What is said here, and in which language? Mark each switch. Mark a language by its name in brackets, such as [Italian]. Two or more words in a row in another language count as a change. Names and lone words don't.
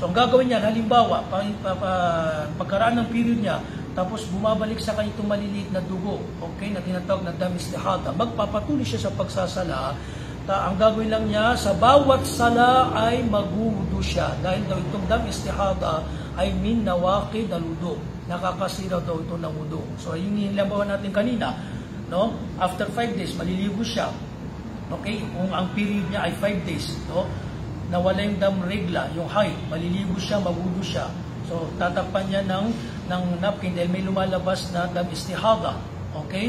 [Filipino] So, ang gagawin niya, halimbawa, pagkaraan ng period niya, tapos bumabalik sa kanya itong maliliit na dugo, okay, na tinatawag na [Arabic] دم استحاضة, [Filipino] magpapatuloy siya sa pagsasala. Ang gagawin lang niya, sa bawat sala ay magwudu siya, dahil daw itong [Arabic] دم استحاضة [Filipino] ay [Arabic] من نواقض الوضوء, [Filipino] nakakasira daw ito ng wudu. So yung nilabawan natin kanina, no? [English] After 5 days [Filipino] maliligo siya, okay, kung ang period niya ay 5 days, no? Nawala yung dam regla, yung height, maliligo siya, magwudu siya. So tatakpan niya ng napkin dahil may lumalabas na [Arabic] دم استحاضة, [Filipino] okay?